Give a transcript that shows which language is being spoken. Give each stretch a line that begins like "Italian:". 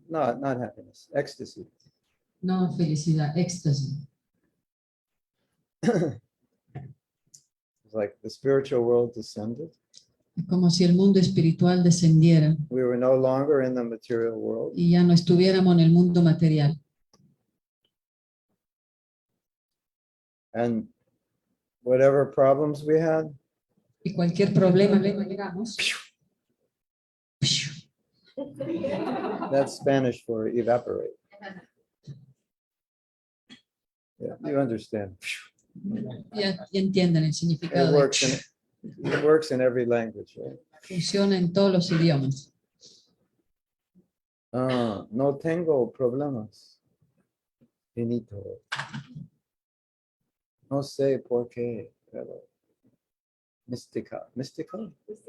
English: No, not happiness, ecstasy.
Spanish: No felicidad, éxtasis.
English: It's like the spiritual world descended.
Spanish: Es como si el mundo espiritual descendiera
English: We were no longer in the material world.
Spanish: y ya no estuviéramos en el mundo material.
English: And whatever problems we had,
Spanish: Y cualquier problema que tengamos,
English: that's Spanish for evaporate. Yeah, you understand.
Spanish: ya entienden el significado.
English: It works in every language, right?
Spanish: Funciona en todos los idiomas. No tengo problemas. Finito. No sé por qué, pero místicamente.